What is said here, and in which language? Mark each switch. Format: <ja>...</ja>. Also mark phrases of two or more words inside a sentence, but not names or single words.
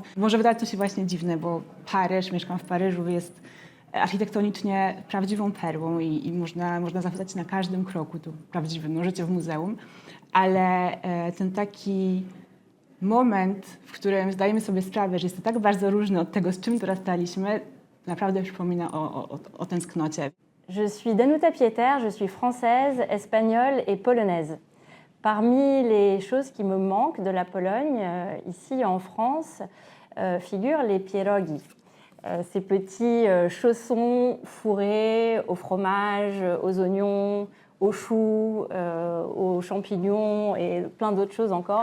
<pl>Może wydawać to się właśnie dziwne, bo Paryż, mieszkam w Paryżu, jest architektonicznie prawdziwą perłą i można zachwycać na każdym kroku, tu prawdziwe życie w muzeum, ale ten taki moment, w którym zdajemy sobie sprawę, że jest to tak bardzo różne od tego, z czym dorastaliśmy, naprawdę przypomina o tęsknocie.</pl> <fr>Je suis Danuta Pieter, je suis française, espagnole et polonaise. Parmi les choses qui me manquent de la Pologne, ici en France, figurent les pierogi. Ces petits chaussons fourrés au fromage, aux oignons, aux choux, aux champignons et plein d'autres choses encore.</fr>